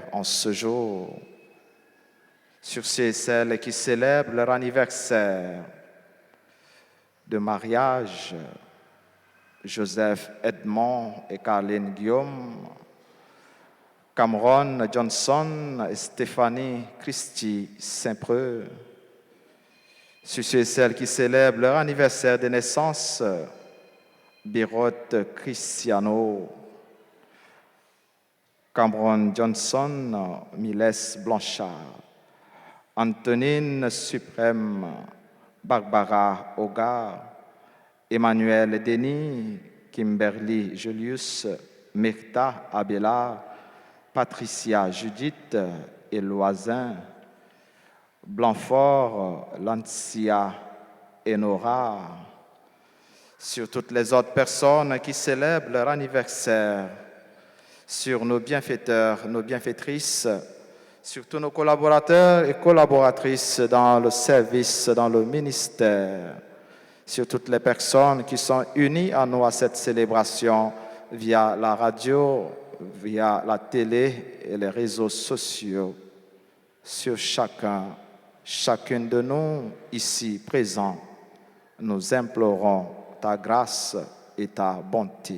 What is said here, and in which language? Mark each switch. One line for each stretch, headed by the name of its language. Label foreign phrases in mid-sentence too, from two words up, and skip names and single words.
French: en ce jour, sur ceux et celles qui célèbrent leur anniversaire de mariage, Joseph Edmond et Caroline Guillaume, Cameron Johnson et Stéphanie Christie Saint-Preux, sur ceux et celles qui célèbrent leur anniversaire de naissance, Birotte Cristiano, Cameron Johnson, Miles Blanchard, Antonine Suprême, Barbara Hogar, Emmanuel Denis, Kimberly Julius, Myrta Abelard, Patricia Judith et Loisin, Blanfort, Lancia et Nora, sur toutes les autres personnes qui célèbrent leur anniversaire, sur nos bienfaiteurs, nos bienfaitrices, sur tous nos collaborateurs et collaboratrices dans le service, dans le ministère, sur toutes les personnes qui sont unies à nous à cette célébration via la radio, via la télé et les réseaux sociaux, sur chacune de nous ici présents, nous implorons ta grâce et ta bonté.